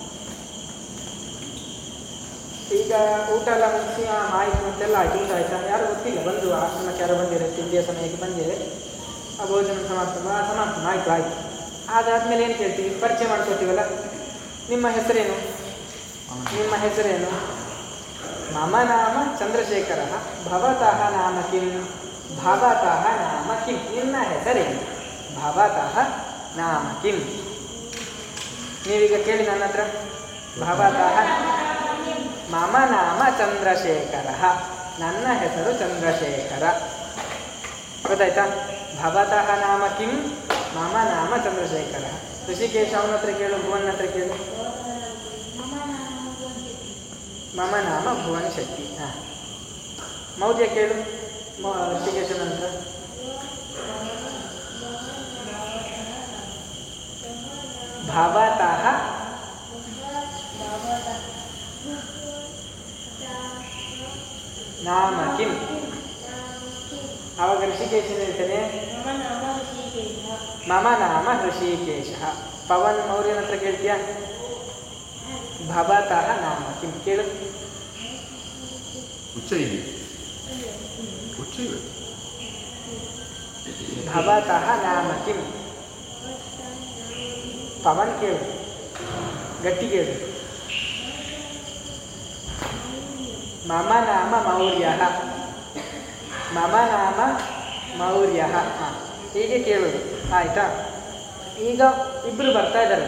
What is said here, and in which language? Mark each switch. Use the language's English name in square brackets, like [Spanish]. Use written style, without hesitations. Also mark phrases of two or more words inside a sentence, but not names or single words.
[Kannada] ಈಗ ಊಟ ಎಲ್ಲ ಮುಗಿಸಿ ಆಯ್ತು ಅಂತೆಲ್ಲ ಆಯ್ತು, ಊಟ ಆಯ್ತಾ? ಯಾರು ಗೊತ್ತಿಲ್ಲ, ಬಂದು ಆಶ್ರಮಕ್ಕೆ ಯಾರು ಬಂದಿದೆ, ತಿಂಡಿಯ ಸಮಯಕ್ಕೆ ಬಂದಿದೆ, ಆ ಭೋಜನ ಸಮಾಪ್ತ ಆಯ್ತು ಆಯ್ತು. ಅದಾದ್ಮೇಲೆ ಏನು ಕೇಳ್ತೀವಿ? ಪರಿಚಯ ಮಾಡ್ಕೊತೀವಲ್ಲ. ನಿಮ್ಮ ಹೆಸರೇನು? ನಿಮ್ಮ ಹೆಸರೇನು? [Sanskrit] ಮಮ ನಾಮ ಚಂದ್ರಶೇಖರ, ಭವತಃ ನಾಮ ಕಿಂ? ಭವತಃ ನಾಮ ಕಿಂ? [Kannada] ನಿನ್ನ ಹೆಸರೇನು? [Sanskrit] ಭವತಃ ನಾಮ ಕಿಂ? [Kannada] ನೀವೀಗ ಕೇಳಿ ನನ್ನ ಹತ್ರ. [Sanskrit] ಭವತಃ ಮಮ ನಾಮ ಚಂದ್ರಶೇಖರ, [Kannada] ನನ್ನ ಹೆಸರು ಚಂದ್ರಶೇಖರ. ಗೊತ್ತಾಯ್ತಾ? [Sanskrit] ಭವತಃ ನಾಮ ಕಿಂ? ಮಮ ನಾಮ ಚಂದ್ರಶೇಖರ. [Kannada] ಋಷಿಕೇಶ ಅವನ ಹತ್ರ ಕೇಳು, ಭುವನ್ ಹತ್ರ ಕೇಳು. [Sanskrit] ಮಮ ನಾಮ ಭುವನ್ ಶೆಟ್ಟಿ. [Kannada] ಮೌರ್ಯ ಕೇಳು, ಋಷಿಕೇಶನ ಹತ್ರ. [Sanskrit] ಭವತಃ ನಾಮ ಕಿಂ? [Kannada] ಆವಾಗ ಋಷಿಕೇಶನ ಹೇಳ್ತಾನೆ, [Sanskrit] ಮಮ ನಾಮ ಋಷಿಕೇಶ. [Kannada] ಪವನ್ ಮೌರ್ಯನ ಹತ್ರ ಕೇಳ್ತೀಯಾ? [Sanskrit] ಭವತಃ ನಾಮ ಕಿಂ ಕೇಳು. ಭವತಃ ನಾಮ ಕಿಂ? [Kannada] ಪವನ್ ಕೇಳು, ಗಟ್ಟಿ ಕೇಳು. [Sanskrit] ಮಮ ನಾಮ ಮೌರ್ಯ, ಮಮ ನಾಮ ಮೌರ್ಯ. [Kannada] ಹೀಗೆ ಕೇಳೋದು. ಆಯಿತಾ? ಈಗ ಇಬ್ಬರು ಬರ್ತಾ ಇದ್ದಾರೆ.